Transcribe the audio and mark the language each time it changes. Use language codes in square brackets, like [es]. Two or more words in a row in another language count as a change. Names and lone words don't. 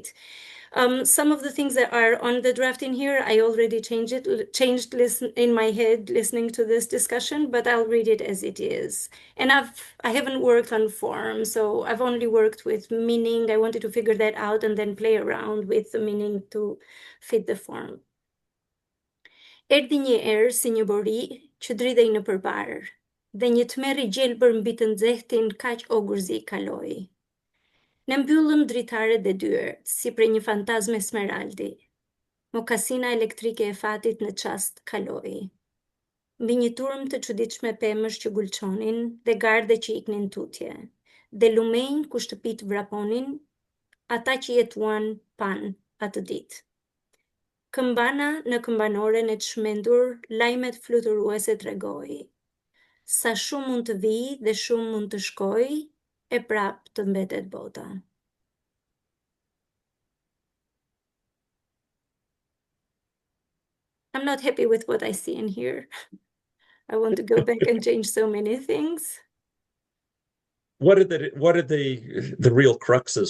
[en] Some of the things that are on the draft in here, I already changed in my head listening to this discussion, but I'll read it as it is. And I haven't worked on form, so I've only worked with meaning. I wanted to figure that out and then play around with the meaning to fit the form. [sq] Erdhi një erë si një bori që dridhej në përbar, dhe një tmerr i gjelbër mbi të nxehtin kaq ogurzi kaloi. Në mbyllëm dritaret dhe dyert, si prej një fantazme smeraldi. Mokasina elektrike e fatit në çast kaloi. Mbi një turm të çuditshme pemësh që gulçonin dhe garde që iknin tutje, dhe lumenj ku shtëpit vraponin, ata që jetuan pan atë ditë. Këmbana në këmbanoren e të shmendur, lajmet fluturuese tregoi. Sa shumë mund të vijë dhe shumë mund të shkojë, e prap të mbetet bota. [en] I'm not happy with what I see in here. I want to go back and change so many things. What are the real cruxes?